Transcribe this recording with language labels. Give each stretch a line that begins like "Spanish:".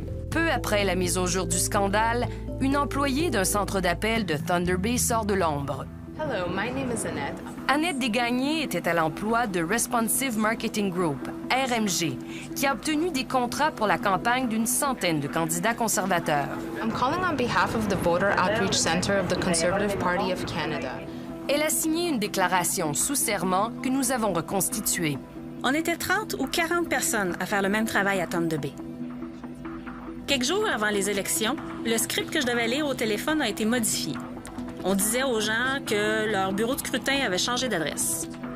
French: Peu après la mise au jour du scandale, une employée d'un centre d'appel de Thunder Bay sort de l'ombre.
English: Hello, my name is Annette.
French: Annette Desgagnés était à l'emploi de Responsive Marketing Group, RMG, qui a obtenu des contrats pour la campagne d'une centaine de candidats conservateurs.
English: I'm calling on behalf of the Voter Outreach Center of the Conservative Party of Canada.
French: Elle a signé une déclaration sous serment que nous avons reconstituée. On était 30 ou 40 personnes à faire le même travail à Thunder Bay. Quelques jours avant les élections, le script que je devais lire au téléphone a été modifié. On disait aux gens que leur bureau de scrutin avait changé d'adresse.